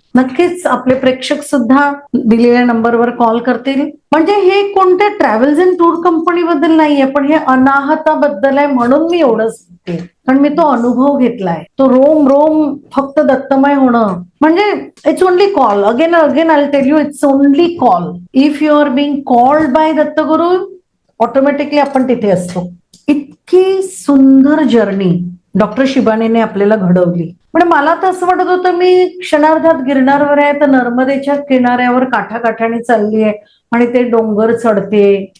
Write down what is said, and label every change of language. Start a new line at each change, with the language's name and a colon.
Marathi: नक्कीच आपले प्रेक्षक सुद्धा दिलेल्या नंबरवर कॉल करतील. म्हणजे हे कोणत्या ट्रॅव्हल्स अँड टूर कंपनी बद्दल नाहीये, पण हे अनाहताबद्दल आहे, म्हणून मी एवढं सांगते. कारण मी तो अनुभव घेतलाय. तो रोम फक्त दत्तमय होणं म्हणजे
English: It's only call. Again I tell you, it's only call. If you are being called by Dattaguru, automatically
Marathi: आपण तिथे असतो. इतकी सुंदर जर्नी डॉक्टर शिबानीने आपल्याला घडवली. पण मला तर असं वाटत होतं मी क्षणार्धात गिरणारवर आहे, तर नर्मदेच्या किनाऱ्यावर काठाकाठाने चालली आहे आणि ते डोंगर चढते.